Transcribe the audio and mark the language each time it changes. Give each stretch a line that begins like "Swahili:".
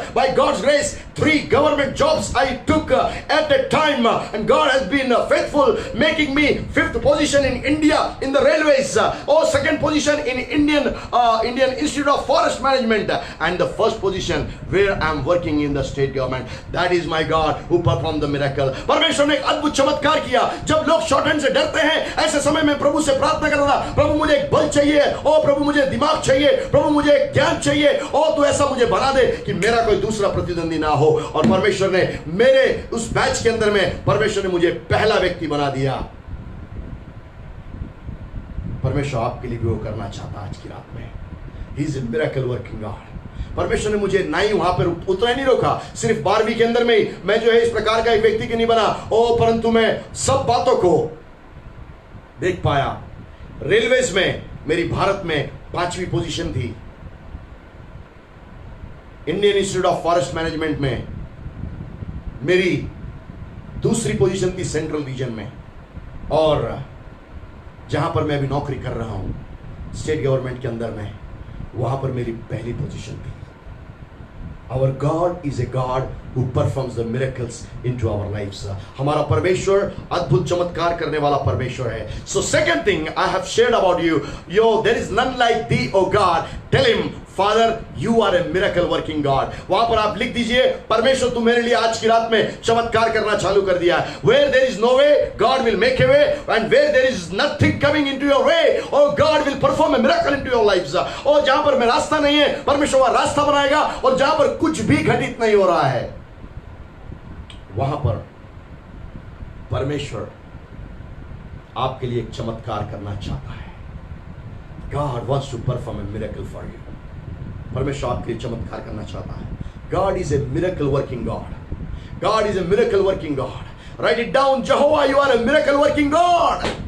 English: By God's grace, 3 government jobs I took at a time, and God has been faithful, making me 5th position in India in the railways, 2nd position in Indian Institute of Forest Management, and the 1st position where I am working in the state government. That is my God who performed the miracle.
Hindi: परमेश्वर ने एक अद्भुत चमत्कार किया। जब लोग shorthand से डरते हैं, ऐसे समय में प्रभु से प्रार्थना करना, प्रभु मुझे एक बल चाहिए, प्रभु मुझे दिमाग चाहिए, प्रभु मुझे एक ज्ञान चाहिए, तू ऐसा मुझे बना दे कि मेरा कोई दूसरा प्रतिद्वंदी ना हो। और परमेश्वर ने मेरे उस बैच के अंदर में परमेश्वर ने मुझे पहला व्यक्ति बना दिया। परमेश्वर आपके लिए भी वो करना चाहता आज की रात में।
English: He is a miracle working God.
Hindi: परमेश्वर ने मुझे ना ही वहां पर उतना नहीं रोका, सिर्फ 12वीं के अंदर में ही मैं जो है इस प्रकार का एक व्यक्ति के नहीं बना, परंतु मैं सब बातों को देख पाया। रेलवेज में मेरी भारत में 5वीं पोजीशन थी, Indian institute of forest management में मेरी 2री पोजीशन थी सेंट्रल रीजन में, और जहां पर मैं अभी नौकरी कर रहा हूं स्टेट गवर्नमेंट के अंदर में, वहां पर मेरी पहली पोजीशन थी।
English: Our God is a God who performs the miracles into our lives.
Hindi: हमारा परमेश्वर अद्भुत चमत्कार करने वाला परमेश्वर है।
English: So second thing I have shared about you, there is none like thee, O God. Tell him, Father, you are a miracle working God.
Hindi: वहां पर आप लिख दीजिए, परमेश्वर तू मेरे लिए आज की रात में चमत्कार करना चालू कर दिया है।
English: Where there is no way, God will make a way, and where there is nothing coming into your way, oh God will perform a miracle into your lives.
Hindi: और जहां पर मैं रास्ता नहीं है, परमेश्वर वहां रास्ता बनाएगा, और जहां पर कुछ भी घटित नहीं हो रहा है, वहां पर परमेश्वर आपके लिए एक चमत्कार करना चाहता है।
English: God wants to perform a miracle for you.
Hindi: परमेश्वर आपके लिए चमत्कार करना चाहता है।
English: God is a miracle working God. God is a miracle working God. Write it down, Jehovah, you are a miracle working God.